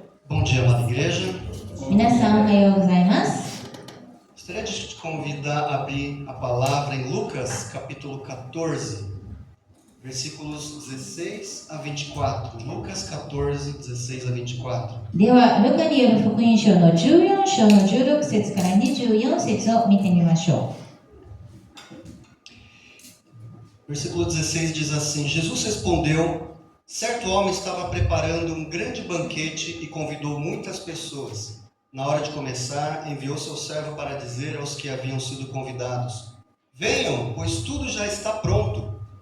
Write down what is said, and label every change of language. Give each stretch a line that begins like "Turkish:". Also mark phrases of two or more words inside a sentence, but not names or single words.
Portuguese: Bom dia, amada igreja.
Japanese: 皆さんおはようございます。
Portuguese: Gostaria de te convidar a abrir a palavra em Lucas, capítulo 14, versículos 16 a 24. Lucas 14, 16 a 24.
Japanese: では、ルカによる福音書の14章の16節から24節を見てみましょ
Portuguese: Versículo 16 diz assim: Jesus respondeu: certo homem estava preparando um grande banquete e convidou muitas pessoas. Na hora de começar, enviou seu servo para dizer aos que haviam sido convidados: venham, pois tudo já está pronto.